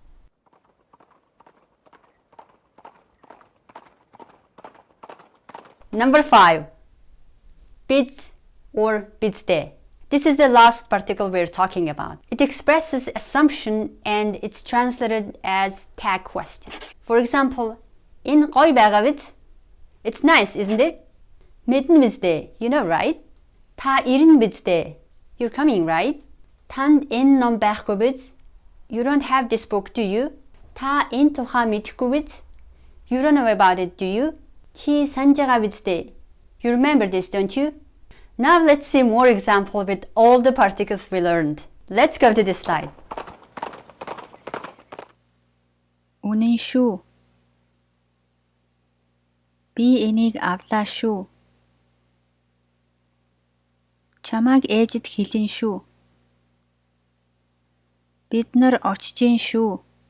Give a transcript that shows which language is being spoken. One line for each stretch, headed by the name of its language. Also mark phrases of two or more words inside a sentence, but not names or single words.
English: Number 5. Bids or bidsde. This is the last particle we're talking about. It expresses assumption and it's translated as tag question. For example,
Mongolian: энэ гоё байгаа биз?
English: It's nice, isn't it?
Mongolian: Мэднэ биз дээ.
English: You know, right?
Mongolian: Та ирнэ биз дээ.
English: You're coming, right?
Mongolian: Танд энэ ном байхгүй биз?
English: You don't have this book, do you?
Mongolian: Та энэ тухай мэдэхгүй биз?
English: You don't know about it, do you?
Mongolian: Чи санаж байгаа биз дээ?
English: You remember this, don't you? Now let's see more examples with all the particles we learned. Let's go to this slide.
Mongolian: Үнэн шүү. Би энийг авлаа шүү. Чамайг ээжэд хэлэн шүү. Бид нар очиж гин шүү.